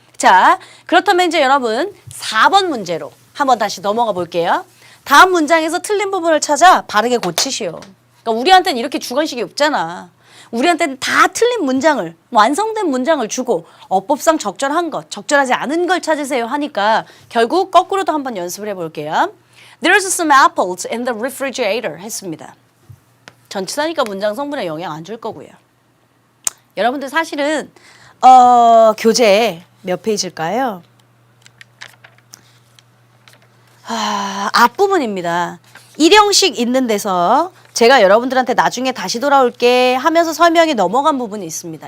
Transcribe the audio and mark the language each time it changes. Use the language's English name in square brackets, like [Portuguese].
[Korean] 자, 그렇다면 이제 여러분 4번 문제로 한번 다시 넘어가 볼게요. 다음 문장에서 틀린 부분을 찾아 바르게 고치시오. 그러니까 우리한테는 이렇게 주관식이 없잖아. 우리한테는 다 틀린 문장을, 완성된 문장을 주고 어법상 적절한 것, 적절하지 않은 걸 찾으세요 하니까 결국 거꾸로도 한번 연습을 해볼게요. [English] There's some apples in the refrigerator [Korean] 했습니다. 전치사니까 문장 성분에 영향 안 줄 거고요. 여러분들 사실은 교재 몇 페이지일까요? 앞부분입니다. 일형식 있는 데서 제가 여러분들한테 나중에 다시 돌아올게 하면서 설명이 넘어간 부분이 있습니다.